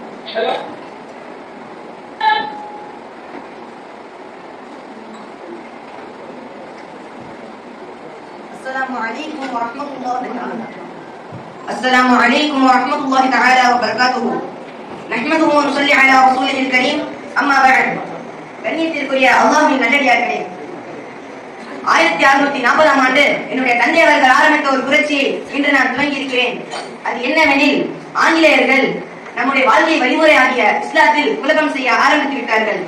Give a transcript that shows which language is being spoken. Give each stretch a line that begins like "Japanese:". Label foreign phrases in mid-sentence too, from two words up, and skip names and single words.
Arabic: السلام عليكم ورحمة الله تعالى. السلام عليكم ورحمة الله تعالى وبركاته. نحمده ونصلي على رسوله الكريم. أما بعد.
Tamil: கண்ணியத்திற்குரிய அல்லாஹ்வின் நல்லடியார்களே, 1640 ஆண்டு என்னுடைய தந்தை அவர்கள் ஆரம்பித்த ஒரு புரட்சியை இன்று நான் துவங்கி இருக்கிறேன். அது என்னவெனில், ஆங்கிலேயர்கள் நம்முடைய வாழ்க்கை வழிமுறை ஆகிய இஸ்லாத்தில் குழப்பம் செய்ய ஆரம்பித்து விட்டார்கள்.